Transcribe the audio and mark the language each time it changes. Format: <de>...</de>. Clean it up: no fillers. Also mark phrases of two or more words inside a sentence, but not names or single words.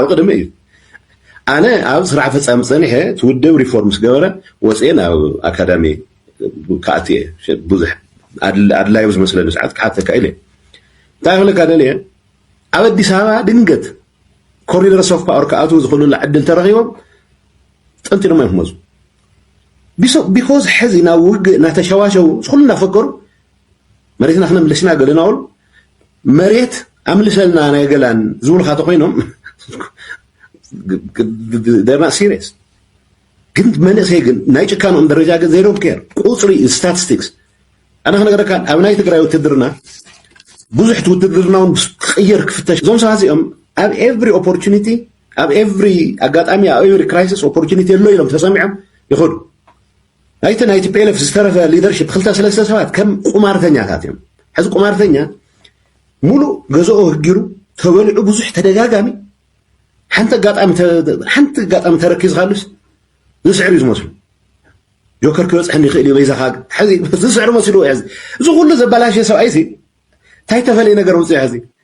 <ti>ቅድሚ እዩ ኣነ ኣብ ስራሕ ፈፃሚ ፀኒሐ ትውድብ ሪፎርም ዝገበረ ወፅአ ናብ ኣካዳሚ ካኣትየ ብዙሕ ኣድላይ ዝመስለኒ ሰዓት ክሓተካ ኢለ እንታይ ክብለካ ደልየ ኣብ ኣዲስ ኣበባ ድንገት ኮሪደር</ti> <en>soft power</en> <ti>ክኣትዉ ዝኽእሉላ ዕድል ተረኺቦም ጠንጢኖም እዮም ክመፁ ቢኮዝ ሕዚ ናብ ውግእ እናተሸዋሸው ዝኩሉ እናፈከሩ መሬትና ክነምልስና ገለ እናበሉ መሬት ኣምልሰልና ናይ ገላን ዝብሉካ ተኮይኖም</ti> <en>they're not serious</en> <ti>ግን መንእሰይ ግን ናይ ጭካኖም ደረጃ ግን</ti> <en>they don't care</en> <ti>ቁፅሪ ስታቲስቲክስ ኣነ ክነገረካ ኣብ ናይ ትግራይ ውትድርና ብዙሕ ውትድርናውን ክቅየር ክፍተሽ እዞም ሰባት እዚኦም ኣብ</ti> <en>every opportunity</en> <ti>ኣብ ኤቭሪ ኣጋጣሚ ኣብ ኤቭሪ</ti> <en>crisis opportunity</en> <ti>ኣሎ ኢሎም ተሰሚዖም ይኸዱ ናይቲ ቲፒኤልኤፍ ዝተረፈ ሊደርሽፕ 2-3 ሰባት ከም ቁማርተኛታት እዮም ሕዚ ቁማርተኛ ሙሉእ ገዝኦ ህጊሩ ተበሊዑ ብዙሕ ተደጋጋሚ ሓንቲ ኣጋጣሚ ተረኪዝ ካልስ ዝስዕር እዩ ዝመስሉ ጆከር ክበፅሐኒ ይኽእል እዩ በይዛኻ ሕዚ ዝስዕር መሲሉ ሕዚ እዚ ኩሉ ዘበላሸ ሰብኣይ እንታይ ተፈልየ ነገር ውፅእ ሕዚ</ti>